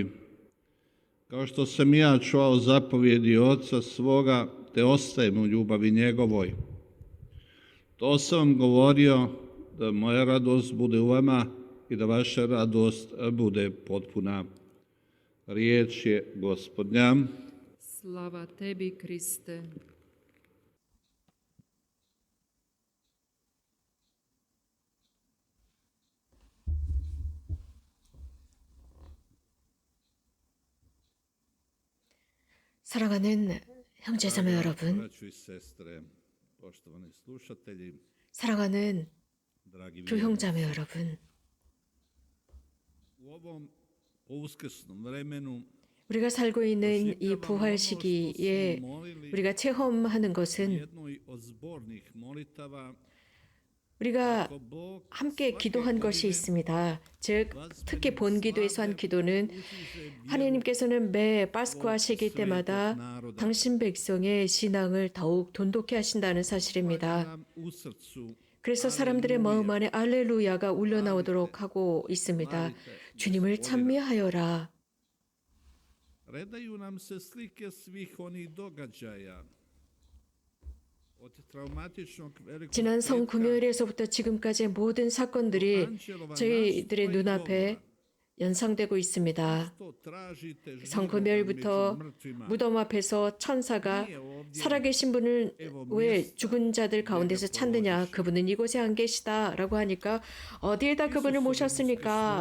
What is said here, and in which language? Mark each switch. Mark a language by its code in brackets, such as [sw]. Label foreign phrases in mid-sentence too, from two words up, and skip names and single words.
[hr] Kao što sam ja čuvao zapovjedi Oca svoga, te ostajem u ljubavi njegovoj. To sam vam govorio, da moja radost bude u vama i da vaša radost bude potpuna. Riječ je Gospodnja. Slava tebi, Kriste. [ko] 사랑하는 형제자매 여러분, [hr] Braćo i sestre, poštovani slušatelji, [ko] 사랑하는 [hr] dragi [ko] 교형자매 여러분, [hr] u ovom uskrsnom vremenu [ko] 우리가 살고 있는 이 부활 시기에 우리가 체험하는 것은 [hr] jednoj od zbornih molitava [ko] 우리가 함께 기도한 것이 있습니다. 즉, 특히 본기도에서 한 기도는 하나님께서는 매 파스쿠아 시기 때마다 당신 백성의 신앙을 더욱 돈독히 하신다는 사실입니다. 그래서 사람들의 마음 안에 알렐루야가 울려나오도록 하고 있습니다. 주님을 찬미하여라. [hr] redaju nam se slike svih onih događaja od traumatičnog velikog [ko] 지난 성금요일에서부터 지금까지의 모든 사건들이 저희들의 눈앞에 연상되고 있습니다. 성금요일부터 무덤 앞에서 천사가 살아계신 분을 왜 죽은 자들 가운데서 찾느냐, 그분은 이곳에 안 계시다 라고 하니까 어디에다 그분을 모셨습니까?